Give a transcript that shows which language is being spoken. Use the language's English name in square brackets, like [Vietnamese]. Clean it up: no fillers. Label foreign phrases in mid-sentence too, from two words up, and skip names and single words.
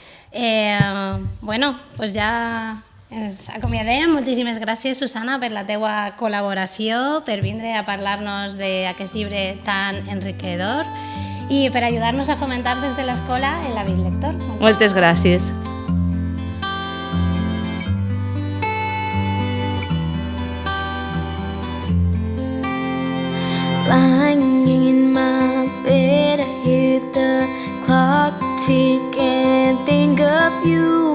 [Catalan] Doncs ja ens acomiadem. Moltíssimes gràcies, Susana, per la teua col·laboració, per vindre a parlar-nos d'aquest llibre tan enriquidor i per ajudar-nos a fomentar des de l'escola l'hàbit lector. Moltes gràcies. [English] Lying in my bed, I hear the clock tick and think of you.